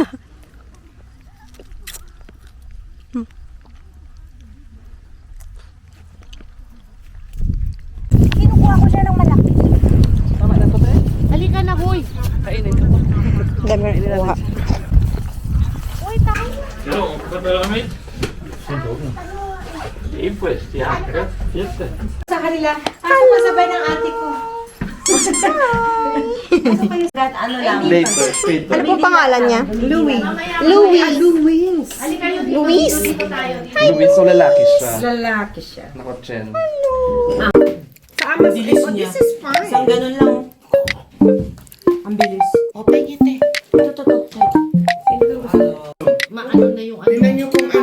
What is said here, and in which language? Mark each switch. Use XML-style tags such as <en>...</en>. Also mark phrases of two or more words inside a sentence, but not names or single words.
<tl>Kinukuha ko siya ng malaki. Tama na to, te? Halika na, hoy. Kainin ko. Dami na kuha. Uy, tayo.</tl> <es>No, verdaderamente. Sí, pues, ya, fiesta.</es> <tl>Sa kanila, ako kasabay ng ate ko. Ano kayo? Ano lang?</tl> <en>Later, later.</en> <tl>Ano po pangalan niya? Louie. Louis. Luis. Luis, so lalaki siya. Lalaki siya. Nakotchen. Bilis niya.</tl> <en>This is fine.</en> <tl>Isang ganun lang. Ang bilis. O, pengit eh. Ito. Maano na yung ano. Tingnan niyo po</tl>